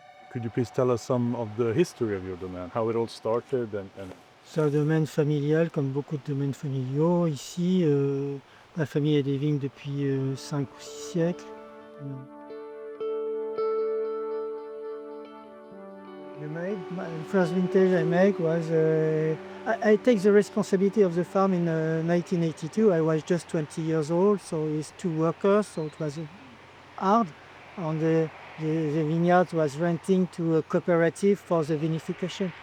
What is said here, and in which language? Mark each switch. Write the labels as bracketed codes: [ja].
[en] Could you please tell us some of the history of your domain, how it all started and... [fr] C'est un domaine familial, comme beaucoup de domaines familiaux. Ici, la famille a des vignes depuis 5 ou 6 siècles. [en] My first vintage I make was, I take the responsibility of the farm in 1982. I was just 20 years old, so it's 2 workers, so it was hard. And the vineyard was renting to a cooperative for the vinification.